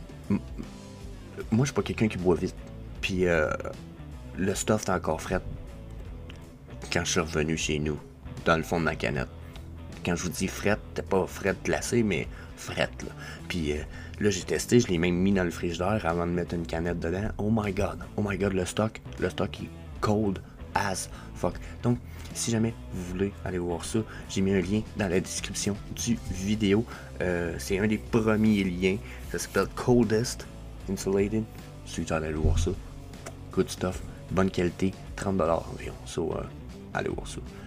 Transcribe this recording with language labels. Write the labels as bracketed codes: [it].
[fr] Moi, je suis pas quelqu'un qui boit vite, puis le stuff est encore frais quand je suis revenu chez nous, dans le fond de ma canette. Quand je vous dis frette, t'es pas frette glacée, mais frette, là. Puis là, j'ai testé, je l'ai même mis dans le frigidaire avant de mettre une canette dedans. [en] Oh my god, [fr] le stock est [en] cold as fuck. [fr] Donc, si jamais vous voulez aller voir ça, j'ai mis un lien dans la description du vidéo. C'est un des premiers liens. Ça s'appelle Coldest Insulated. Si vous allez aller voir ça. [en] Good stuff, [fr] bonne qualité, 30$ environ. So, allez voir ça.